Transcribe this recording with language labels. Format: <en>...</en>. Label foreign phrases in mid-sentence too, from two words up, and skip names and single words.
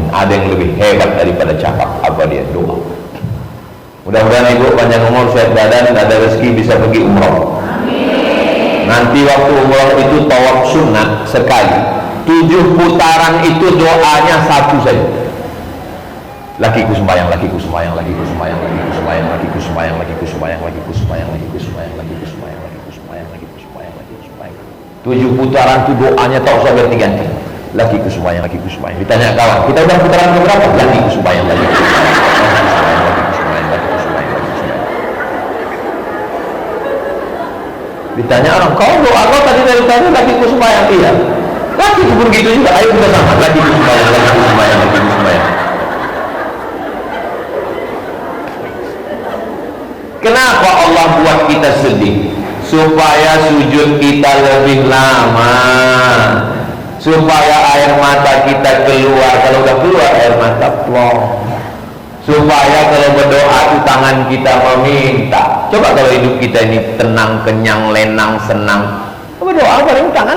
<ms>Ada yang lebih hebat daripada cakap. Apa dia? Doa. Mudah-mudahan ibu panjang umur, sehat badan, ada rezeki bisa pergi umroh. Nanti waktu umroh itu tawaf sunnah sekali. 7 putaran itu doanya satu saja. Lakiku sembahyang, lakiku sembahyang, lakiku sembahyang, lakiku sembahyang, lakiku sembahyang, lakiku sembahyang, lakiku sembahyang, lakiku sembahyang, lakiku sembahyang, lakiku sembahyang, lakiku sembahyang, lakiku sembahyang. 7 putaran itu doanya tak usah ganti-ganti. Lakiku sembahyang, lakiku sembahyang. Ditanya kawan, kita udah putaran keberapa? Lakiku sembahyang, lakiku sembahyang, lakiku sembahyang, lakiku sembahyang, lakiku sembahyang. Ditanya orang, kau doa kau tadi dari tadi lakiku sembahyang? Iya. Lakiku pun gitu juga. Ayo kita sama. Lakiku sembahyang, lakiku sembahyang, lakiku sembahyang. Kenapa Allah buat kita sedih? Supaya sujud kita lebih lama, supaya air mata kita keluar. Kalau udah keluar air mata plong. Supaya kalau berdoa itu tangan kita meminta. Coba kalau hidup kita ini tenang, kenyang, lenang, senang, berdoa paling tangan.</ms>